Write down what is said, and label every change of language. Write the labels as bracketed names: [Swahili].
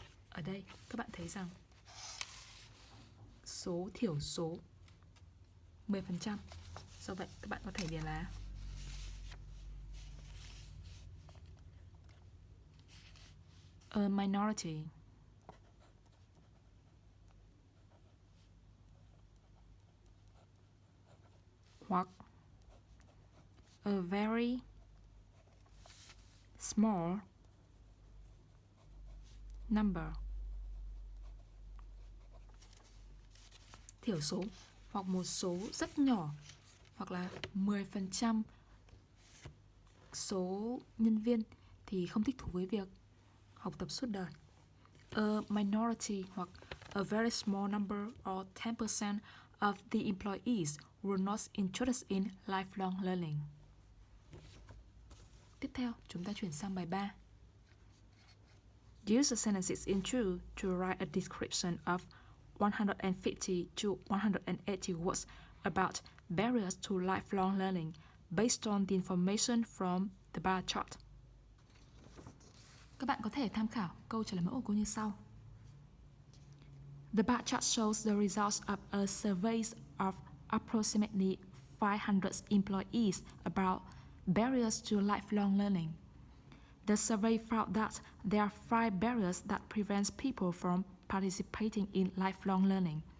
[Vietnamese] Ở đây các bạn thấy rằng số thiểu số 10%. Do vậy các bạn có thể điền là [English] a minority. [Vietnamese] Hoặc [English] a very small number. [Vietnamese] Thiểu số hoặc một số rất nhỏ hoặc là 10% số nhân viên thì không thích thú với việc học tập suốt đời. [English] A minority [Vietnamese] hoặc [English] a very small number or 10% of the employees were not interested in lifelong learning. [Vietnamese] Tiếp theo, chúng ta chuyển sang bài 3. [English] Use the sentences in true to write a description of 150 to 180 words about barriers to lifelong learning based on the information from the bar chart. [Vietnamese] Các bạn có thể tham khảo câu trả lời mẫu của cô như sau. [English] The bar chart shows the results of a survey of approximately 500 employees about barriers to lifelong learning. The survey found that there are 5 barriers that prevent people from participating in lifelong learning.